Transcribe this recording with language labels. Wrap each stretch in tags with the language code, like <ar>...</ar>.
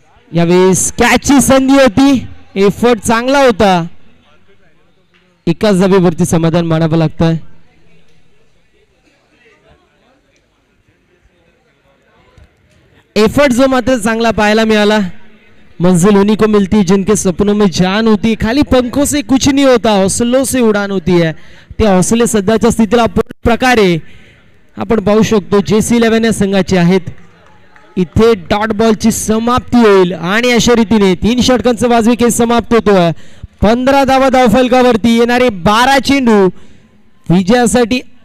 <mr>यावेळेस कॅचची संधी होती, एफर्ट चांगला होता. एकाच धावेवरती समाधान मानावं लागतंय. एफर्ट जो मात्र चांगला पाहायला मिळाला.</mr> <hi>मंजिल उन्हीं को मिलती जिनके सपनों में जान होती, खाली पंखों से कुछ नहीं होता, हौसलों से उड़ान होती है.</hi> <mr>ते हौसले सध्याच्या स्थितीला पूर्ण प्रकारे आपण पाहू शकतो JC11 या संघाचे आहेत. इथे डॉट बॉलची समाप्ती होईल आणि अशा रीतीने 3 षटकांचा वाजवी खेळ समाप्त होतोय. 15 धावा धावफलकावरती, येणारे 12 चेंडू विजयासाठी.</mr>